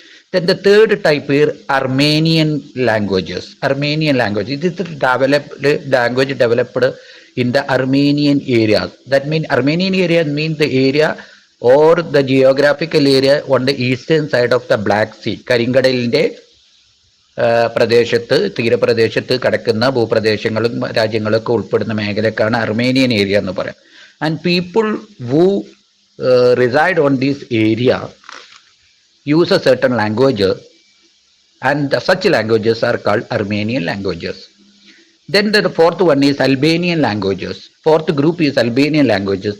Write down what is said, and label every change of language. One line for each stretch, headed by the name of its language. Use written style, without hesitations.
English: Then the third type is Armenian languages. Armenian language. It is language developed in the Armenian areas. That means Armenian area means the area or the geographical area on the eastern side of the Black Sea.
Malayalam: കരിങ്കടലിൻ്റെ പ്രദേശത്ത് തീരപ്രദേശത്ത് കിടക്കുന്ന ഭൂപ്രദേശങ്ങളും രാജ്യങ്ങളൊക്കെ ഉൾപ്പെടുന്ന മേഖലക്കാണ് Armenian area എന്ന് പറയാം.
English: And people who reside on this area use a certain language, and such languages are called Armenian languages. Then the fourth one is Albanian languages. Fourth group is Albanian languages.